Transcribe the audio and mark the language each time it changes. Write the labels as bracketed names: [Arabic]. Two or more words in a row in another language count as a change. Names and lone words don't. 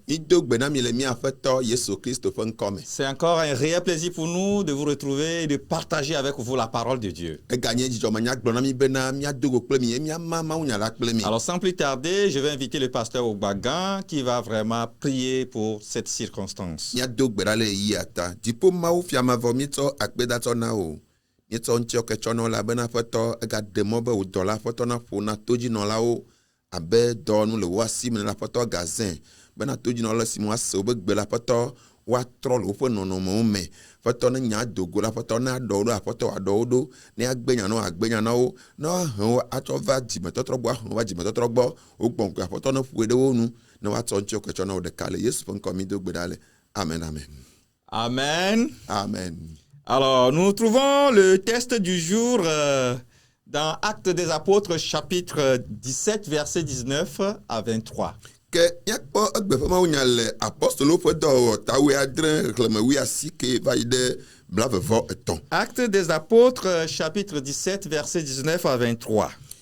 [French] C'est encore un réel plaisir pour nous de vous retrouver et de partager avec vous la parole de Dieu. Alors sans plus tarder, je vais inviter le pasteur Ogbagan qui va vraiment prier pour cette circonstance. [Ewe] Nyetsɔ ŋutiɔ ketsɔnɔ la bena aƒetɔ egaɖe mɔ be wò dɔla aƒetɔ na ƒo na todzinɔlawo abe dɔwɔnu le wo asi me le aƒetɔ gazẽ bena todzinɔla si mo ase wobe gbe la aƒetɔ woatrɔ le woƒe nɔnɔmewo me aƒetɔ ne nya dogo la aƒetɔ ne aɖɔwo ɖo aƒetɔ aɖɔwo ɖo ne agbe nyanawo agbe nyanawo ne ahewo atsɔ va dzimetɔtrɔ gbɔ ahewo va dzimetɔtrɔ gbɔ wogbɔ ŋku aƒetɔ ne ƒoe ɖe wo nu ne woatsɔ ŋutiɔ ketsɔnɔ ɖeka le Yesu ƒe ŋkɔ mi do gbe ɖa le amen amen Amen. Amen. [French] Alors, nous trouvons le texte du jour dans Actes des Apôtres, chapitre 17, versets 19 à 23. Actes des Apôtres, chapitre 17, versets 19 à 23.